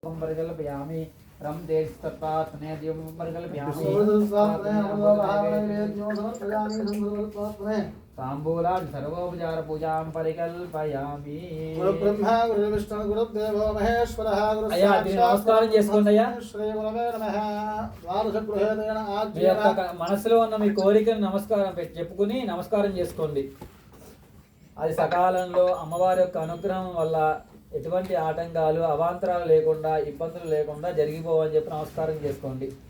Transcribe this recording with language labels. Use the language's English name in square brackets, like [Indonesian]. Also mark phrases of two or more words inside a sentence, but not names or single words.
[Sanskrit] परिकल्पयामि रम देश तत्पात ने दियो परिकल्पयामि तांबूलादि सर्वोपचार पूजां परिकल्पयामि ब्रह्मा गुरु विष्णु गुरुदेवो महेश्वरः गुरु [Telugu] అయ్యా దీని నమస్కారం చేసుకోండి అయ్యా. [Sanskrit] శ్రీ గురవే నమః. ద్వాదశ గృహేణ [Telugu] మీ యొక్క మనసులో ఉన్న మీ కోరికను నమస్కారం చెప్పుకుని నమస్కారం చేసుకోండి. అది సకాలంలో అమ్మవారి యొక్క అనుగ్రహం వల్ల ఎటువంటి ఆటంకాలు అవాంతరాలు లేకుండా ఇబ్బందులు లేకుండా జరిగిపోవని చెప్పి నమస్కారం చేసుకోండి.